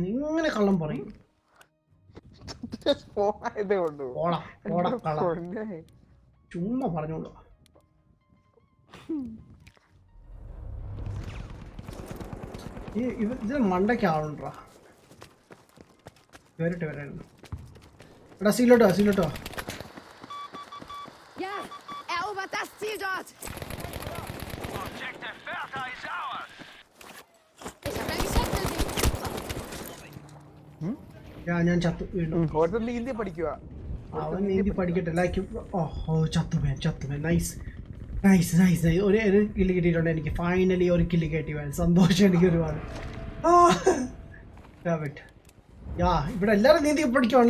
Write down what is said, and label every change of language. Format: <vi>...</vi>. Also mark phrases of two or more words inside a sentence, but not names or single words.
<ml>ഇങ്ങനെ കള്ളം പറയും. ചുമ്മാ പറഞ്ഞോളൂ. ഇതിന് മണ്ടയ്ക്ക് ആളുണ്ടാ. വരട്ടെ വരായിരുന്നു. എടാ സീലോട്ടോ, സീലോട്ടോ.</ml> <de>Ja, erobert das Ziel dort!</de> <en>Objective Bertha is ours.</en> <de>Ich habe ein Geschäft für Sie!</de> <ml>ഞാൻ ചത്തു വീണ്ടും. നീന്തി പഠിക്കുക. അവൻ നീന്തി പഠിക്കട്ടെ. ലൈക്ക് ഓ ചത്തുമേ, ചത്തുമേ.</ml> <en>nice nice nice nice.</en> <ml>ഒരു കില്ല് കിട്ടിയിട്ടുണ്ട് എനിക്ക്. ഫൈനലി ഒരു കില്ല് കിട്ടി. സന്തോഷം എനിക്ക് ഒരുപാട്. യാ ഇവിടെ എല്ലാവരും നീന്തി പഠിക്കുവാണ്.</ml>